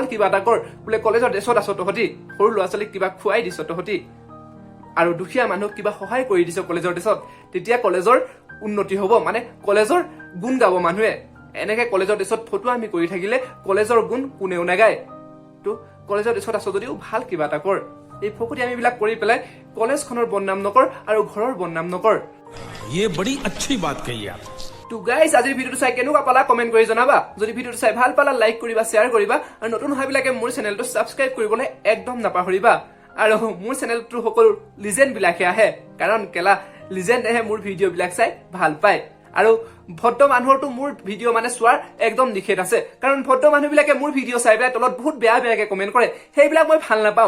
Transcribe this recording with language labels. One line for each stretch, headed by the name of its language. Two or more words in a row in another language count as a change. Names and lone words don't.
Assamese: কিবা এটা কৰ বোলে কলেজৰ ড্ৰেছত আছ তহঁতি সৰু ল'ৰা ছোৱালীক কিবা খুৱাই দিছ তহঁতি আৰু দুখীয়া মানুহক কিবা সহায় কৰি দিছ কলেজৰ ড্ৰেছত তেতিয়া কলেজৰ উন্নতি হ'ব মানে কলেজৰ গুণ গাব মানুহে এনেকে কলেজৰ ড্ৰেছত ফটো আমি কৰি থাকিলে কলেজৰ গুণ কোনেও নাগায় তো কলেজৰ ড্ৰেছত আছ যদিও ভাল কিবা এটা কৰ এই ফকতি আমিবিলাক কৰি পেলাই কলেজখনৰ বদনাম নকৰ আৰু ঘৰৰ বদনাম নকৰ
Hindi: ये बड़ी अच्छी बात कही आप
Assamese: তো গাইজ আজিৰ ভিডিঅ'টো চাই কেনেকুৱা পালা কমেন্ট কৰি জনাবা যদি ভিডিঅ'টো চাই ভাল পালা লাইক কৰিবা শ্বেয়াৰ কৰিবা আৰু নতুন হোৱাবিলাকে মোৰ চেনেলটো ছাবস্ক্ৰাইব কৰিবলৈ একদম নাপাহৰিবা আৰু মোৰ চেনেলটো সকলো লিজেণ্ড বিলাকে আহে কাৰণ কেলা লিজেণ্ডেহে মোৰ ভিডিঅ' বিলাক চাই ভাল পায় আৰু ভদ্ৰ মানুহৰটো মোৰ ভিডিঅ' মানে চোৱাৰ একদম নিষেধ আছে কাৰণ ভদ্ৰ মানুহবিলাকে মোৰ ভিডিঅ' চাই পেলাই তলত বহুত বেয়া বেয়াকে কমেন্ট কৰে সেইবিলাক মই ভাল নাপাওঁ